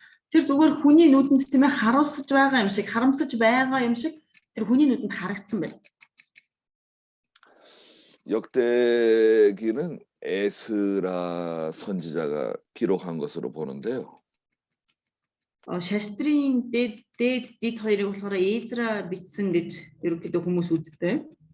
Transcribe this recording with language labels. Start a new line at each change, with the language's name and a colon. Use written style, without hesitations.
Mongolian: Тэр зүгээр хүний нүдэнд тийм ээ харуусаж байгаа юм шиг, харамсаж байгаа юм шиг тэр хүний нүдэнд харагдсан байна.
Korean: 역대기는 에스라 선지자가 기록한 것으로 보는데요.
Mongolian: Шастрын дээд хоёрыг болохоор Эзра бичсэн гэж ерөнхийдөө хүмүүс үздэг.